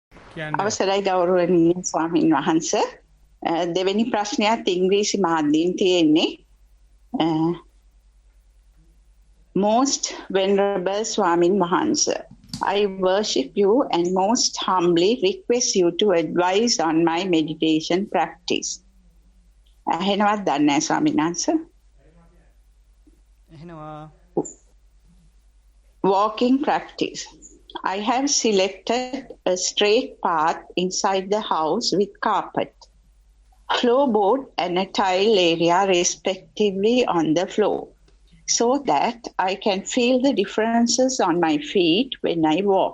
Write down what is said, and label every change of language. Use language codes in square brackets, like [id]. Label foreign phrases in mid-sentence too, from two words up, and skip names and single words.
[si] අවසරයි ගෞරවනීය ස්වාමීන් වහන්සේ. දෙවෙනි ප්‍රශ්නයත් ඉංග්‍රීසි මාධ්‍යයෙන් තියෙන්නේ. [en] Most venerable Swamin Mahansa, I worship you and most humbly request you to advise on my meditation practice. [si] එහෙනවත් දන්නේ නැහැ ස්වාමීන් වහන්සේ. එහෙනවා. [en] Walking practice. I have selected a straight path inside the house with carpet, floorboard and a tile area respectively on the floor, so that I can feel the differences on my feet when I walk.